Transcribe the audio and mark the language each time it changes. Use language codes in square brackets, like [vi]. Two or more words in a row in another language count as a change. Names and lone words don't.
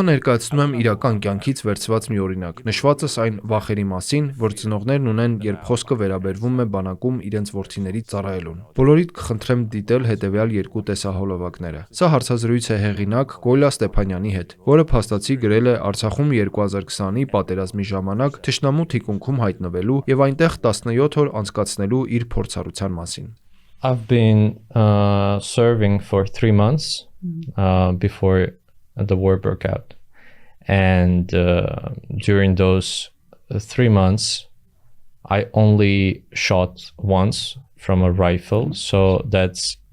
[hy] ներկայացնում եմ իրական կյանքից վերցված մի օրինակ, նշվածս այն վախերի մասին, որ ծնողներն ունեն, երբ խոսքը վերաբերվում է բանակում իրենց որդիների ծառայելուն։ Բոլորիդ կխնդրեմ դիտել հետևյալ երկու տեսահոլովակները։ Սա հարցազրույց է հեղինակ Կոլյա Ստեփանյանի հետ, որը փաստացի գրել է Արցախում 2020-ի պատերազմի ժամանակ թշնամու թիկունքում հայտնվելու եւ այնտեղ 17 օր անցկացնելու իր փորձառության մասին։ [en] I've been serving for 3 months before the war broke out, and during those 3 months I only shot once from a rifle, so that's